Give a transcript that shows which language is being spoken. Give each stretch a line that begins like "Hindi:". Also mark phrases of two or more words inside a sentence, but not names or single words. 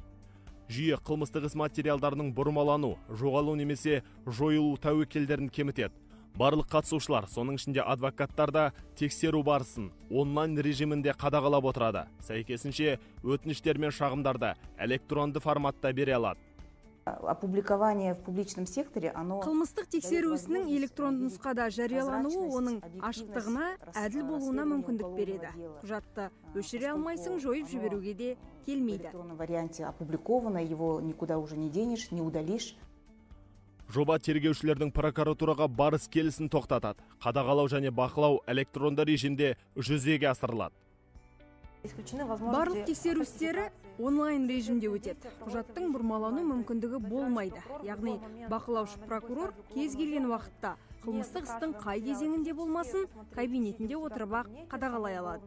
Kazakh: Жүйе қылмыстық іс материалдарының бұрмалану, жоғалу немесе жойылу тәуекелдерін кемітеді. Барлық қатысушылар, соның ішінде адвокаттар да тексеру барысын онлайн режимінде қадағалап отырады. Сәйкесінше өтініштер мен шағымдарды электронды форматта бере алады.
Russian: Опубликование в публичном секторе,
Kazakh: қылмыстық тексеру ісінің электронды нұсқада жариялануы оның ашықтығына, әділ болуына мүмкіндік береді. Құжатты өшіре алмайсың, жойып жіберуге де келмейді.
Russian: В электронном варианте опубликовано, его никуда уже не денешь, не удалишь.
Kazakh: Жоба тергеушілердің прокуратураға барыс келісін тоқтатады. Қадағалау және бақылау электронды режимде жүзеге асырылады. Барлық тексеру істері онлайн режимде өтеді. Құжаттың бұрмалану мүмкіндігі болмайды. Яғни бақылаушы прокурор кез келген уақытта қылмыстық істің қай кезеңінде болмасын, кабинетінде отырып қадағалай алады.